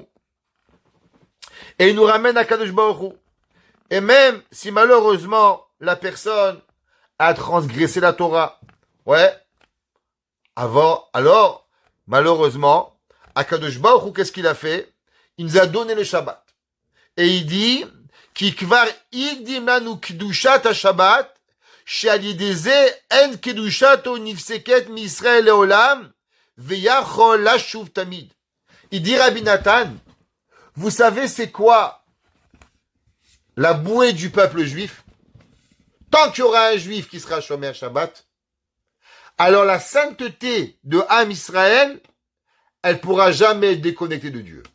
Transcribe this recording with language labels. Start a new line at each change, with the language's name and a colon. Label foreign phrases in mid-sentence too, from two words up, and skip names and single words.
French: Et il nous ramène à
Hebrew: קדוש ברוך הוא.
French: Et même si malheureusement la personne a transgressé la Torah, alors malheureusement,
Hebrew: הקדוש ברוך הוא,
French: qu'est-ce qu'il a fait? Il nous a donné le Shabbat. Et il dit,
Hebrew: כי כבר הגדים לנו קדושת השבת, שעל ידי זה אין קדושתו נפסקת מישראל לעולם, ויכול לשוב תמיד.
French: Il dit Rabbi Nathan, vous savez c'est quoi la bouée du peuple juif? Tant qu'il y aura un juif qui sera
Hebrew: שומר שבת,
French: alors la sainteté de Am Israël, elle pourra jamais être déconnectée de Dieu.